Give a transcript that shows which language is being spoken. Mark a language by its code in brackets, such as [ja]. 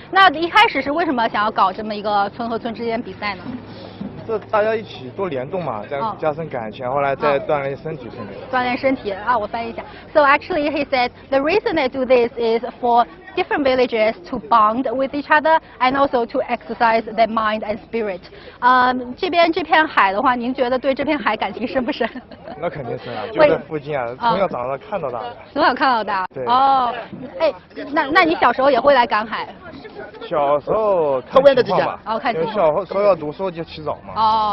[zh] 那一开始是为什么想要搞这么一个村和村之间比赛呢？这大家一起多联动嘛，这样加深感情，后来再锻炼身体之类的。锻炼身体啊，我翻译一下。 [en] So actually, he said the reason they do this is for different villages to bond with each other and also to exercise their mind and spirit. [zh] 这边这片海的话，您觉得对这片海感情深不深？那肯定深啊，就在附近啊，从小长到看到大的。从小看到大。对。哦，哎，那你小时候也会来赶海？小时候看情况吧。哦，看情况。因为小时候要读书就起早嘛。